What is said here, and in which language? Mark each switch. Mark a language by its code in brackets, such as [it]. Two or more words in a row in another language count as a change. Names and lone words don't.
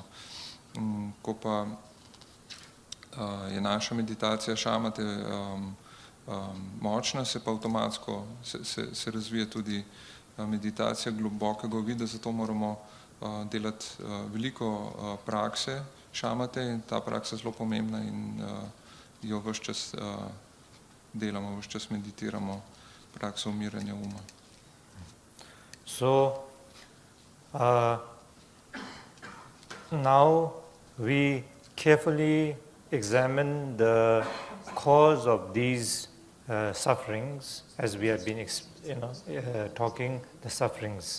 [sl] Ko pa je naša meditacija šamate močna, se pa avtomatsko se razvije tudi meditacija globokega uvida, zato moramo delati veliko prakse šamate in ta praksa je zelo pomembna in jo ves čas delamo, ves čas meditiramo prakso umiranja uma. [en] So, now we carefully examine the cause of these sufferings, as we have been talking the sufferings.